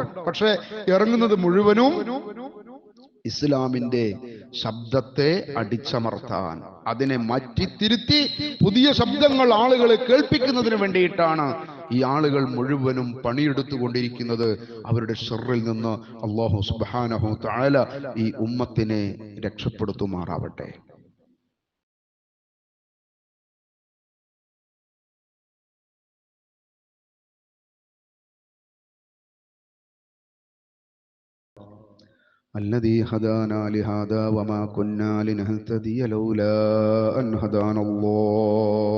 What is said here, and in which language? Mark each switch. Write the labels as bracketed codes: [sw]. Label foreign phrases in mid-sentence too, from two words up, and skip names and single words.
[ml] പക്ഷെ ഇറങ്ങുന്നത് മുഴുവനും ഇസ്ലാമിന്റെ ശബ്ദത്തെ അടിച്ചമർത്താൻ, അതിനെ മാറ്റി തിരുത്തി പുതിയ ശബ്ദങ്ങൾ ആളുകളെ കേൾപ്പിക്കുന്നതിന് വേണ്ടിയിട്ടാണ് ഈ ആളുകൾ മുഴുവനും പണിയെടുത്തുകൊണ്ടിരിക്കുന്നത്. അവരുടെ ശർറിൽ നിന്ന് [ar] الله سبحانه تعالى [ml] ഈ ഉമ്മത്തിനെ രക്ഷപ്പെടുത്തുമാറാവട്ടെ. [ar] الذي هدانا لهذا وما كنا لنهتدي لولا أن هدانا الله.